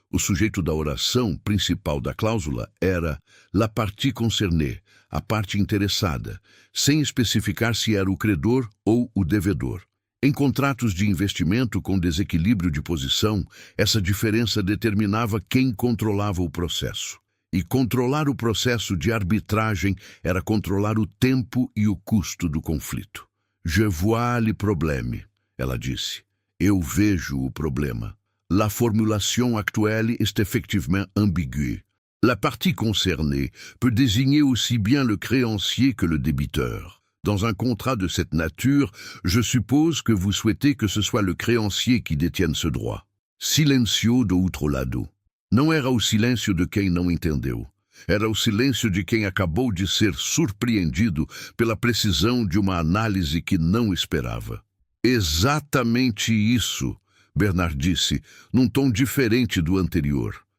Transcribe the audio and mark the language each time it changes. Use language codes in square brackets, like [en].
[pt] O sujeito da oração principal da cláusula era [fr] la partie concernée, [pt] a parte interessada, sem especificar se era o credor ou o devedor. Em contratos de investimento com desequilíbrio de posição, essa diferença determinava quem controlava o processo. E controlar o processo de arbitragem era controlar o tempo e o custo do conflito. [fr] Je vois le problème, [pt] ela disse. Eu vejo o problema. [fr] La formulation actuelle est effectivement ambiguë. La partie concernée peut désigner aussi bien le créancier que le débiteur. Dans un contrat de cette nature, je suppose que vous souhaitez que ce soit le créancier qui détienne ce droit. [pt] Silencio do outro lado. Não era o silêncio de quem não entendeu. Era o silêncio de quem acabou de ser surpreendido pela precisão de uma análise que não esperava. Exatamente isso, Bernard disse, num tom diferente do anterior.